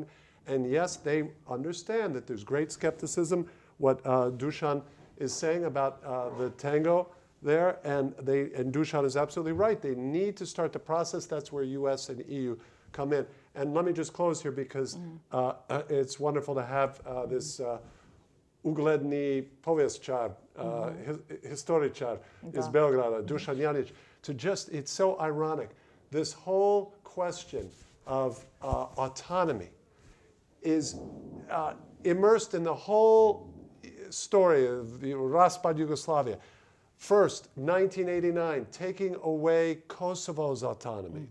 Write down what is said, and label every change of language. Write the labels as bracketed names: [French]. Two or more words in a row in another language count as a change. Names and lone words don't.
[English] And yes, they understand that there's great skepticism, what Dusan is saying about the tango there. And Dusan is absolutely right. They need to start the process. That's where US and EU come in. And let me just close here because it's wonderful to have this [Croatian] ugledni povjesčar, historičar iz Beograda, [English] Dušan Janić, to just, it's so ironic. This whole question of autonomy is immersed in the whole story of the raspad Yugoslavia. First, 1989, taking away Kosovo's autonomy.